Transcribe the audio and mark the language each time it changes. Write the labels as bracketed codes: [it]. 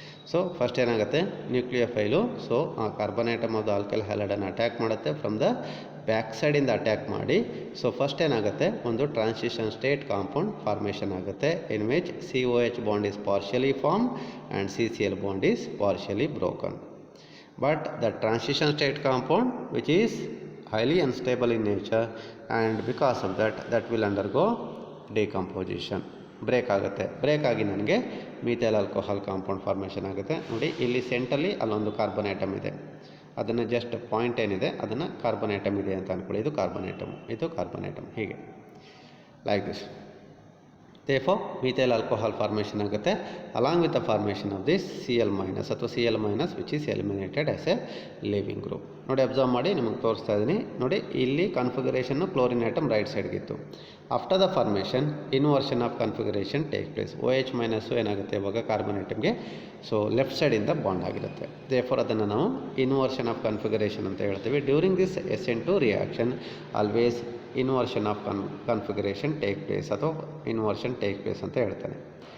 [kn] So first ಏನಾಗುತ್ತೆ, ನ್ಯೂಕ್ಲಿಯೋಫೈಲು so ಆ carbon atom of the alkyl ಹ್ಯಾಲೈಡನ್ನು attack ಮಾಡುತ್ತೆ, ಫ್ರಮ್ ದ ಬ್ಯಾಕ್ ಸೈಡಿಂದ ಅಟ್ಯಾಕ್ ಮಾಡಿ. ಸೊ ಫಸ್ಟ್ ಏನಾಗುತ್ತೆ, ಒಂದು ಟ್ರಾನ್ಸಿಷನ್ ಸ್ಟೇಟ್ ಕಾಂಪೌಂಡ್ ಫಾರ್ಮೇಷನ್ ಆಗುತ್ತೆ, [en] In which COH bond is partially form and CCl bond is partially broken. But the transition state compound which is highly unstable in nature, and because of that will undergo decomposition, [kn] break ಆಗುತ್ತೆ. Break ಆಗಿ ನನಗೆ methyl alcohol compound formation ಆಗುತ್ತೆ. ನೋಡಿ ಇಲ್ಲಿ ಸೆಂಟ್ರಲ್ಲಿ ಅಲ್ಲೊಂದು carbon atom ಇದೆ, ಅದನ್ನು ಜಸ್ಟ್ ಪಾಯಿಂಟ್ ಏನಿದೆ ಅದನ್ನು ಕಾರ್ಬನ್ ಆಟಮ್ ಇದೆ ಅಂತ ಅಂದ್ಕೊಳ್ಳಿ. ಇದು ಕಾರ್ಬನ್ ಆಟಮ್, ಇದು ಕಾರ್ಬನ್ ಆಟಮ್, ಹೀಗೆ like this. [en] Therefore methyl alcohol formation ಆಗುತ್ತೆ along with the formation of this Cl- ಅಥವಾ Cl- which is eliminated as a leaving group. [kn] ನೋಡಿ ಅಬ್ಸರ್ವ್ ಮಾಡಿ, ನಿಮಗೆ ತೋರಿಸ್ತಾ ಇದ್ದೀನಿ. ನೋಡಿ ಇಲ್ಲಿ ಕನ್ಫಿಗರೇಷನ್ನು chlorine atom right ಸೈಡ್ಗಿತ್ತು. [en] After the formation inversion of configuration take place. [kn] OH- ಏನಾಗುತ್ತೆ ಇವಾಗ ಕಾರ್ಬನ್ ಆಟಮ್ಗೆ ಸೊ ಲೆಫ್ಟ್ ಸೈಡಿಂದ ಬಾಂಡ್ ಆಗಿರುತ್ತೆ. [en] therefore [kn] ಅದನ್ನು ನಾವು [en] inversion of configuration [kn] ಅಂತ ಹೇಳ್ತೀವಿ. [en] During this SN2 reaction always inversion of configuration take place ಅಥವಾ inversion take place ಅಂತ ಹೇಳ್ತಾನೆ.